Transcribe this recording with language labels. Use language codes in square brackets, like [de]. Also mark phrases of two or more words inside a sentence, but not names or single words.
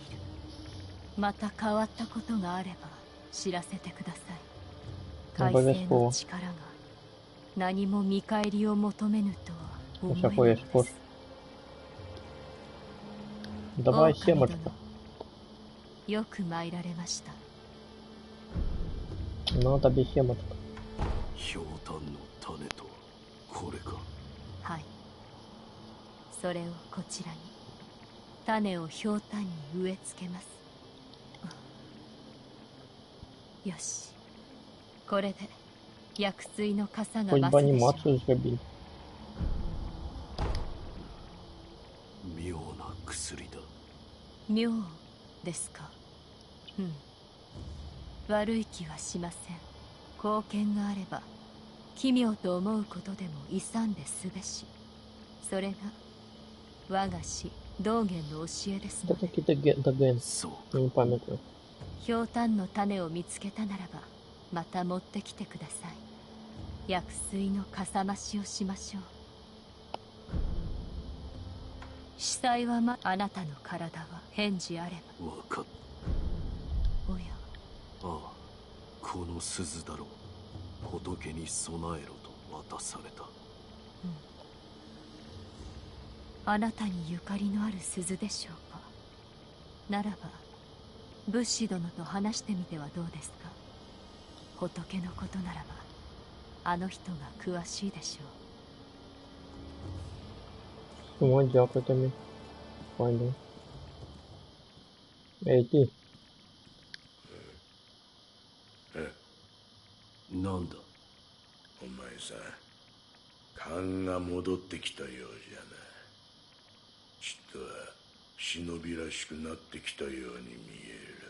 [ja] また変わったことがあれば知らせてください。改正の力が何も見返りを求めぬとは思えないです。 [ru] Давай семочку. [ja] よく参られました。 [ru] Ну, тебе семочку. [ja] ひょうたんの種とはこれか。はい、それをこちらに。種をひょうたんに植え付けます。よし、これで薬水の傘が [ru] Хоть [ja] 増 [ru] бы [ja] すでしょう。 [ru] анимацию сделали. [ja] 妙な薬だ。妙ですか。うん、悪い気はしません。貢献があれば奇妙と思うことでも勇んですべし。それが我が師道元の教えですの [ru] Это [ja] で。 [ru] какие-то ген. [ja] そう [uk] Я не памятаю. [ja] ひょうたんの種を見つけたならばまた持ってきてください。薬水のかさ増しをしましょう。司祭はあなたの体は返事あれば。わかっおや、ああ、この鈴だろう。仏に備えろと渡された。あなたにゆかりのある鈴でしょうか。ならば仏師殿と話してみてはどうですか。仏のことならばあの人が詳しいでしょう。 [uk] Ой, дякую тобі. Пойду. Ей, ти. [ja] なんだ。お前さん、勘が戻ってきたようじゃな。ちっとは忍びらしくなってきたように見える。